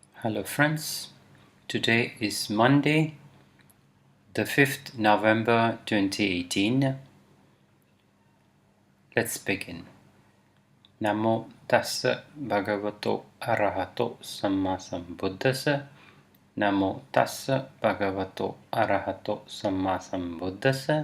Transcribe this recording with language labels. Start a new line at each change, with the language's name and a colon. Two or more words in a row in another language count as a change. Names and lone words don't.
English: Hello friends, today is Monday, the 5th November 2018. Let's begin.
Pali: Namo tassa bhagavato arahato sammasambuddhassa. Namo tassa bhagavato arahato sammasambuddhassa.